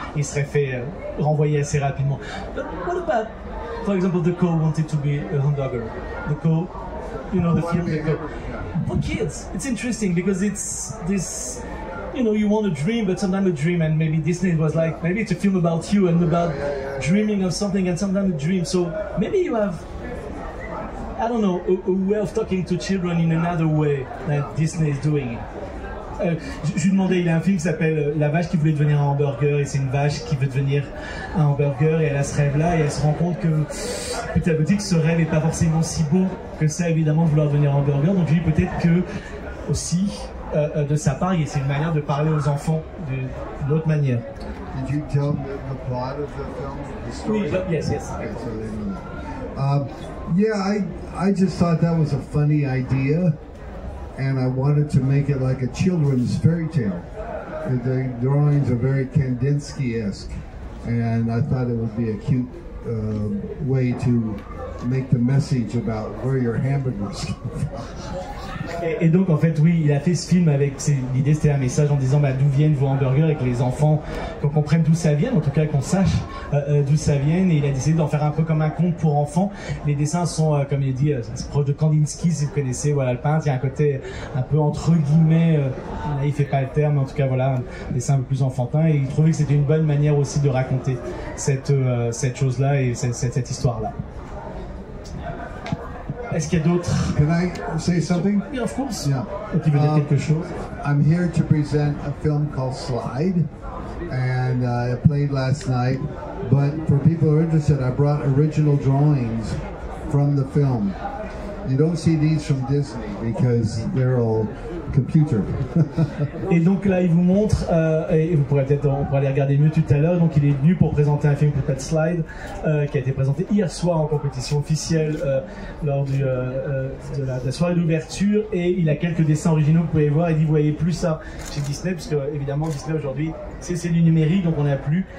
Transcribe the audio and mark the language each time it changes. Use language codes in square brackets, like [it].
[fr] Il serait fait renvoyer assez rapidement. [en] But what about, for example, The Call wanted to be a hamburger? The Call, you know, the film The Call. For kids, it's interesting because it's this. You know, you want a dream, but sometimes a dream, and maybe Disney was like, maybe it's a film about you and about dreaming of something, and sometimes a dream. So maybe you have, I don't know, a way of talking to children in another way that Disney is doing it. [fr] Je lui demandais, il a un film qui s'appelle La vache qui voulait devenir un hamburger, et c'est une vache qui veut devenir un hamburger, et elle a ce rêve-là, et elle se rend compte que petit à petit que ce rêve n'est pas forcément si beau que ça, évidemment, de vouloir devenir un hamburger. Donc je lui dis peut-être que aussi, de sa part, c'est une manière de parler aux enfants d'une autre manière. [en] Did you tell them the plot of the film, the story? [fr] Oui, [en] yes. Okay, so they know that. Yeah, I just thought that was a funny idea, and I wanted to make it like a children's fairy tale. The drawings are very Kandinsky-esque, and I thought it would be a cute way to make the message about where your hamburgers come from. [fr] Et donc en fait oui, il a fait ce film avec l'idée, c'était un message en disant d'où viennent vos hamburgers et que les enfants qu'on comprenne d'où ça vient, en tout cas qu'on sache d'où ça vient, et il a décidé d'en faire un peu comme un conte pour enfants. Les dessins sont comme il dit, c'est proche de Kandinsky si vous connaissez, voilà, le peintre. Il y a un côté un peu entre guillemets, là il fait pas le terme, mais en tout cas voilà, un dessin un peu plus enfantin, et il trouvait que c'était une bonne manière aussi de raconter cette chose là et cette histoire là. Est-ce qu'il y a d'autres? [en] Can I say something? Yeah, of course. Yeah. [fr] Qui veut dire quelque chose? [en] I'm here to present a film called Slide, and I played last night. But for people who are interested, I brought original drawings from the film. You don't see these from Disney because they're all computer. [fr] Et donc là, il vous montre, et vous pourrez peut-être, on pourra les regarder mieux tout à l'heure. Donc il est venu pour présenter un film qui s'appelle Slide, qui a été présenté hier soir en compétition officielle lors de la soirée d'ouverture. Et il a quelques dessins originaux, vous pouvez voir. Il dit, vous voyez plus ça chez Disney, puisque évidemment Disney aujourd'hui, c'est du numérique, donc on n'a plus.